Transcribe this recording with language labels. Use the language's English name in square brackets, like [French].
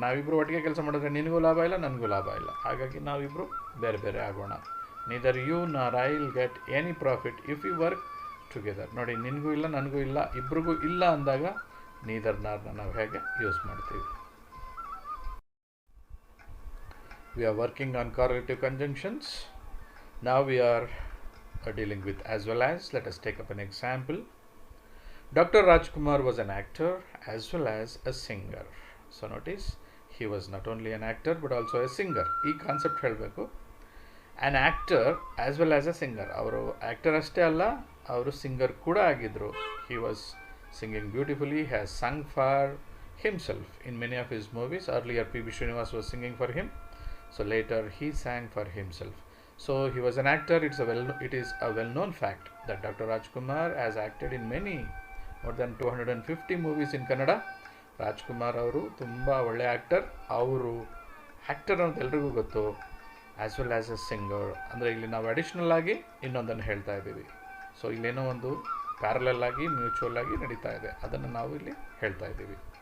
[Kannada] ನಾವಿಬ್ಬರು ಒಟ್ಟಿಗೆ ಕೆಲಸ ಮಾಡಿದ್ರೆ ನಿನಗೂ ಲಾಭ ಇಲ್ಲ, ನನಗೂ ಲಾಭ ಇಲ್ಲ. ಹಾಗಾಗಿ ನಾವಿಬ್ಬರು ಬೇರೆ ಬೇರೆ ಆಗೋಣ. [English] Neither you nor I will get any profit if we work together. [Kannada] ನೋಡಿ, ನಿನಗೂ ಇಲ್ಲ, ನನಗೂ ಇಲ್ಲ, ಇಬ್ರಿಗೂ ಇಲ್ಲ ಅಂದಾಗ ನೀದರ್ ನಾರ್ನ ನಾವು ಹೇಗೆ ಯೂಸ್ ಮಾಡ್ತೀವಿ. [English] We are working on correlative conjunctions. Now we are dealing with as well as. Let us take up an example. Dr. Rajkumar was an actor as well as a singer. So notice, he was not only an actor but also a singer. [Kannada] ಈ concept ಹೇಳಬೇಕು. [English] An actor as well as a singer. [Kannada] ಅವರು actor ಅಷ್ಟೇ ಅಲ್ಲ, ಅವರು singer ಕೂಡ ಆಗಿದ್ದರು. [English] He was singing beautifully, has sung for himself in many of his movies. Earlier P B Srinivas was singing for him, so later he sang for himself. So he was an actor. It is a well-known fact that Dr. Rajkumar has acted in more than 250 movies in Kannada. [Kannada] Rajkumar ಅವರು ತುಂಬ ಒಳ್ಳೆಯ actor. ಅವರು actor ಅಂತ ಎಲ್ರಿಗೂ ಗೊತ್ತು, [English] As well as a singer. [Kannada] ಅಂದರೆ ಇಲ್ಲಿ ನಾವು ಅಡಿಷ್ನಲ್ ಆಗಿ ಇನ್ನೊಂದನ್ನು ಹೇಳ್ತಾ ಇದ್ದೀವಿ. ಸೊ ಇಲ್ಲೇನೋ ಒಂದು ಪ್ಯಾರಲಲ್ ಆಗಿ ಮ್ಯೂಚುವಲ್ ಆಗಿ ನಡೀತಾ ಇದೆ, ಅದನ್ನು ನಾವು ಇಲ್ಲಿ ಹೇಳ್ತಾ ಇದ್ದೀವಿ.